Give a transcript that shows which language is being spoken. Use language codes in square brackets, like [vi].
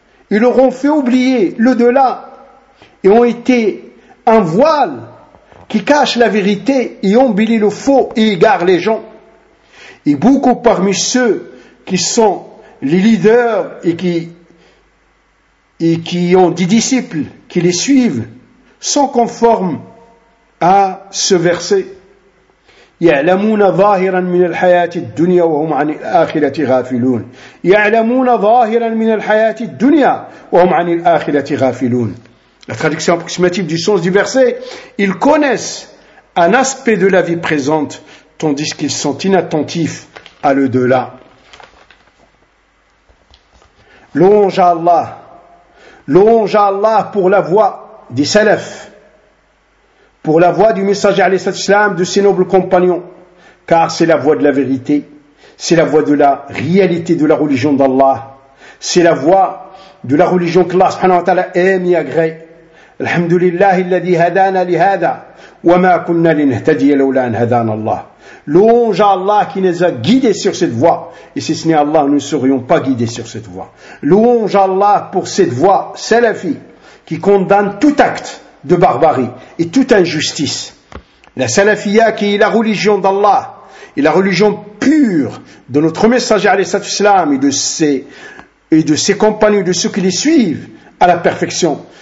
[fr] Ils leur ont fait oublier le delà et ont été un voile qui cache la vérité et embellit le faux et égare les gens. Et beaucoup parmi ceux qui sont les leaders et qui ont des disciples qui les suivent sont conformes à ce verset. [ar] يعلمون ظاهرا من الحياة الدنيا وهم عن الآخرة غافلون. يعلمون ظاهرا من الحياة الدنيا وهم عن الآخرة غافلون. [fr] La traduction approximative du sens du verset, ils connaissent un aspect de la vie présente, tandis qu'ils sont inattentifs à l'au-delà. Louange à Allah pour la voix des salafs, pour la voix du messager alayhi salatu wasalam, de ses nobles compagnons, car c'est la voix de la vérité, c'est la voix de la réalité de la religion d'Allah, c'est la voix de la religion qu'Allah subhanahu wa ta'ala aime et agrée. [ar] الحمد لله الذي هدانا لهذا وما كنا لنهتدي لولا أن هدانا الله. [fr] Louange à Allah qui nous a guidés sur cette voie. Et si ce n'est Allah, nous ne serions pas guidés sur cette voie. Louange à Allah pour cette voie salafie qui condamne tout acte de barbarie et toute injustice. La salafia qui est la religion d'Allah et la religion pure de notre messager alayhi salatu wasalam et de ses compagnons, de ceux qui les suivent à la perfection.